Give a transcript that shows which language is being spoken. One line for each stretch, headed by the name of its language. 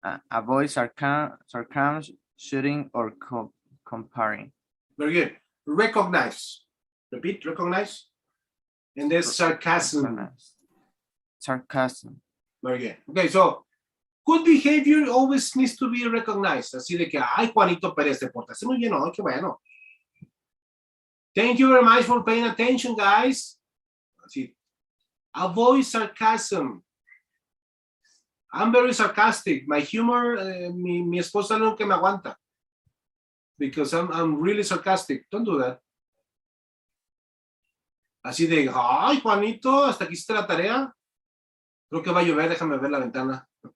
English: Avoid sarcasm, shooting, or comparing. Very good. Recognize. Repeat, recognize. And there's sarcasm. Sarcasm. Very good. Okay, so good behavior always needs to be recognized.
Spanish: Así de que, ay, Juanito Pérez, te portaste muy bien, qué bueno.
English: Thank you very much for paying attention, guys. Así. Avoid sarcasm. I'm very sarcastic. My humor,
Spanish: mi esposa nunca me aguanta.
English: Because I'm really sarcastic. Don't do that.
Spanish: Así de, ay, Juanito, hasta aquí está la tarea. Creo que va a llover, déjame ver la ventana.